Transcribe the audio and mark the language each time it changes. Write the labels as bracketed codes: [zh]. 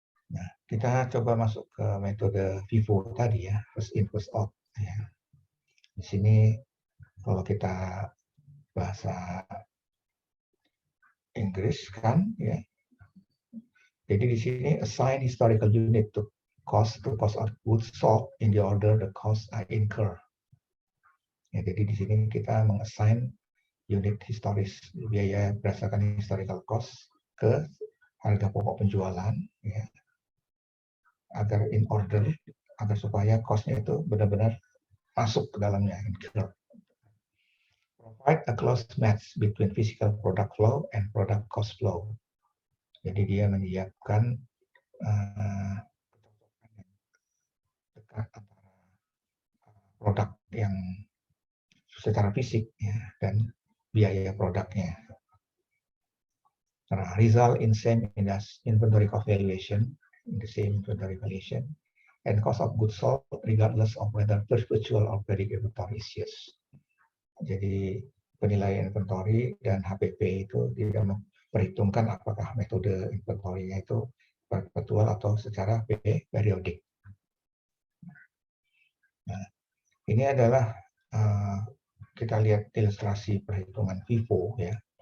[id] Nah, kita coba masuk ke metode FIFO tadi ya, [en] first in first out. [id] Ya. Di sini kalau kita bahasa Inggris kan ya. [en] Jadi di sini assign historical unit to cost of goods sold in the order the cost I incur. [id] Ya, jadi di sini kita mengassign unit historis biaya berdasarkan historical cost ke harga pokok penjualan ya, agar in order agar supaya cost-nya itu benar-benar masuk ke dalamnya. [en] Provide a close match between physical product flow and product cost flow. [id] Jadi dia menyiapkan dekat antara produk yang secara fisik ya, dan biaya produknya. [en] Result in same inventory cost valuation, in the same inventory valuation, and cost of goods sold regardless of whether perpetual or periodic inventory is used. [id] Jadi penilaian inventory dan HPP itu tidak memperhitungkan apakah metode inventory-nya itu perpetual atau secara periodik. Nah, ini adalah kita lihat ilustrasi perhitungan FIFO ya.